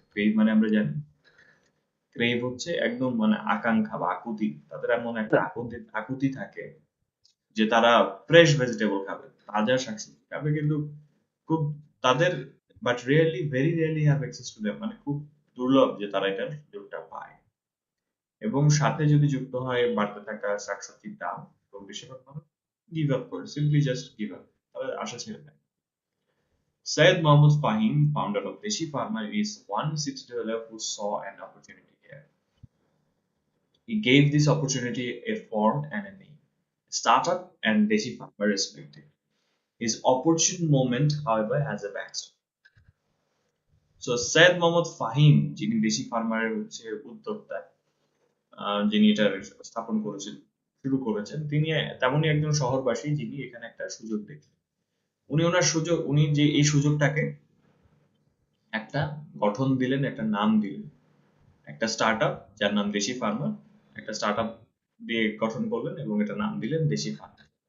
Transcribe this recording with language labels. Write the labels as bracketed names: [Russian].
[Bangla] Crave মানে আমরা জানি, ক্রেভ হচ্ছে একদম মানে আকাঙ্ক্ষা বা আকুতি, তাদের এমন একটা আকুতি থাকে যে তারা ফ্রেশ ভেজিটেবল খাবে, তাজা শাকসবজি খাবে, কিন্তু খুব তাদের, [English] but really very really have access to them, [Bangla] মানে খুব দুর্লভ যে তারা এটার সুযোগটা পায়। এবং সাথে যদি যুক্ত হয় বাড়তে থাকা শাকসবজির দাম, এবং বেশিরভাগ মানুষ গিভ আপ করে, [English] simply just give up, [Bangla] তাদের আশা ছেড়ে দেয়। [English] Syed Mohammad Fahim, founder of Deshi Pharma, is one city dweller who saw an opportunity here. He gave this opportunity a form and a name, startup and Deshi Pharma respected. His opportune moment, however, has a backstory. [Bangla] So Syed Mohammad Fahim, যিনি দেশি ফার্মারের হচ্ছে উদ্যোক্তা, যিনি এটা স্থাপন করেছেন, শুরু করেছেন, তিনি তেমনই একজন শহরবাসী যিনি এখানে একটা সুযোগ দেখলেন। উনি যে এই সুযোগটাকে একটা গঠন দিলেন, একটা নাম দিলেন, একটা স্টার্টআপ যার নাম দেশি ফার্মার, একটা স্টার্টআপ দিয়ে গঠন করলেন এবং এটা নাম দিলেন দেশি ফার্মার।